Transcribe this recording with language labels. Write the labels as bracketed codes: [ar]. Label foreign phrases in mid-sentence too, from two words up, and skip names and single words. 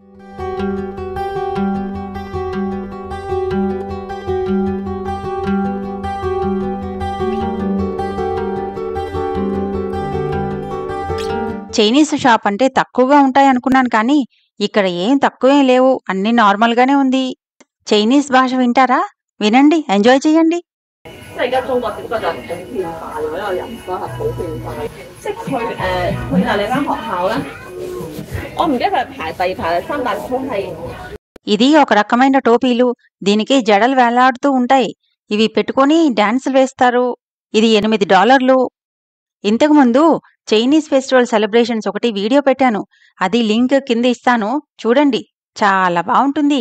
[te] చైనీస్ షాప్ అంటే తక్కువగా ఉంటాయనుకున్నాను కానీ ఇక్కడ ఏం తక్కువేం లేవు. అన్నీ నార్మల్గానే ఉంది. చైనీస్ భాష వింటారా? వినండి, ఎంజాయ్ చేయండి. [yue] 即係而家中國只不過就係普遍化咗，因為人數係普遍化。即係佢就你間學校咧，我唔記得佢係排第二排第三，但係佢係 [te] ఇది ఒక రకమైన టోపీలు. దీనికి జడలు వేలాడుతూ ఉంటాయి. ఇవి పెట్టుకొని డాన్సులు వేస్తారు. ఇది $8. ఇంతకుముందు [en] Chinese festival celebrations [te] ఒకటి వీడియో పెట్టాను. అది లింక్ కింద ఇస్తాను, చూడండి. చాలా బాగుంటుంది.